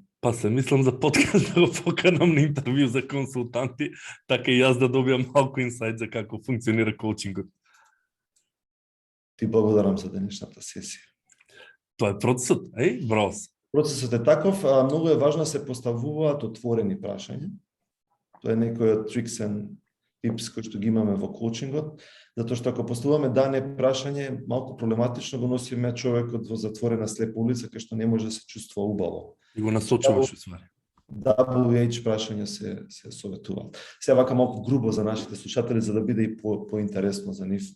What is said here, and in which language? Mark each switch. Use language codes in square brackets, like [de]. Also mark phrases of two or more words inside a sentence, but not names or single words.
[mk] Па се мислам за подкаст да го поканам на интервју за консултанти, така и јас да добиам малку инсайт за како функционира коучингот. Ти благодарам за денешната сесија. Тоа е процесот, браво. Процесот е таков, многу е важно да се поставуваат отворени прашања. Тоа е некој од [en] tricks and tips [mk] кои што ги имаме во коучингот, затоа што ако поставуваме да не прашање, малку проблематично го носиме човекот во затворена слепа улица кај што не може да се чувствува убаво. И го насочуваш усвари. WH прашања се советуваат. Сега вака малку грубо за нашите слушатели за да биде и поинтересно за нив.